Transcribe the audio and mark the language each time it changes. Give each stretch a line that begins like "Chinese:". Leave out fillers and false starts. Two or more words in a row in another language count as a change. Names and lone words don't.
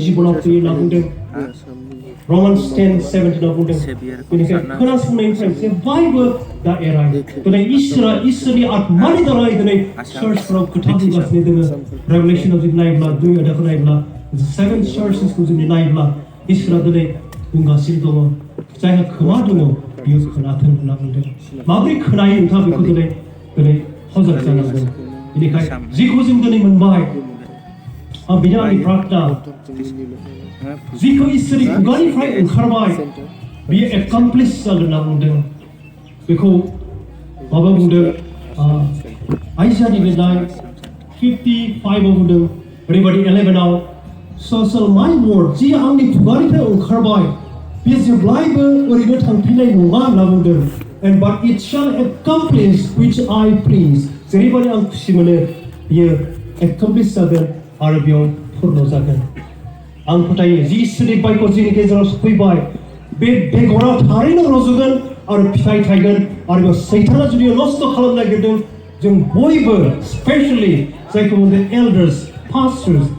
Bodo: जिबनाव फैयो होनना बुंदों Romans 10:17 बुंदों बेनिखायनो खोनासंनायनिफ्राय जेब्लायबो दा एराय दिनै इसोरनि आत्मानि दारै दिनै चार्चफोराव खोथा बुंगासिनो दोङो रेभेलेसनाव जुदि नायोब्ला 2 आयदाखौ नायोब्ला 7 चार्चेसखौ जुदि नायोब्ला इसोरा दिनै बुंगासिनो दङ जायहा खोमा दङ बियो खोनाथों होनना बुंदों माबोरै खोनायो नोंथाङा बेखौ दिनै हजर जानांगोन बेनिखायनो जिखौ जों दिनै मोनबाय आं बिनो आंनि प्रार्थना जिखौ इसोरनि खुगानिफ्राय ओंखारबाय बियो एकमप्लिस जागोन होनना बुंदों बेखौ माबा बुंदों आइजानि लिरनाय 55 बुंदों ओरैबायदि 11
English: so shall my word
Bodo: जि आंनि खुगानिफ्राय ओंखारबाय बेयो जेब्लायबो ओरैनो थांफिननाय नङा होनना बुंदों
English: and but it shall accomplish which I please
Bodo: जेरैबायदि आं खुसि मोनो बियो accomplish जागोन आरो बेयाव पूर्ण जागोन आं फोथायो जि इसोरनि बायख' जोंनि गेजेराव सफैबाय बे बेगरा थारैनो रज'गोन आरो फिथाइ थायगोन आरो बेयाव सैताना जुदि नस्थ' खालामनो नागिरदों जों बयबो स्पेशली जायखौ बुंदों
English: elders pastors